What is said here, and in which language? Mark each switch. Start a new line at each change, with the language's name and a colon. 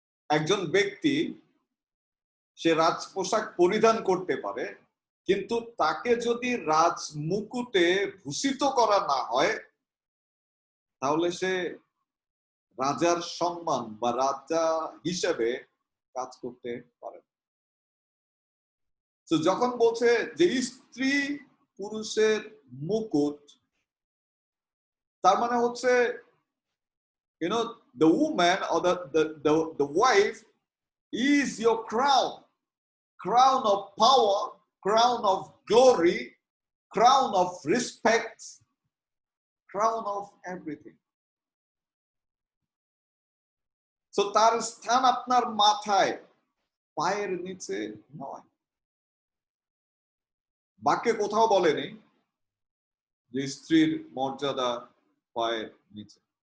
Bangla: একজন ব্যক্তি সে রাজ পোশাক পরিধান করতে পারে, কিন্তু তাকে যদি রাজ মুকুটে ভূষিত করা না হয়, তাহলে সে রাজার সম্মান বা রাজা হিসেবে কাজ করতে পারে। তো যখন বলছে যে স্ত্রী পুরুষের মুকুট, তার মানে হচ্ছে
English: the woman or the wife is your crown of power, crown of glory, crown of respect, crown of everything.
Bangla: So তার স্থান আপনার মাথায়, পায়ের নিচে নয়। বাক্যে কোথাও বলেনি যে স্ত্রীর মর্যাদা পায়ের নিচে।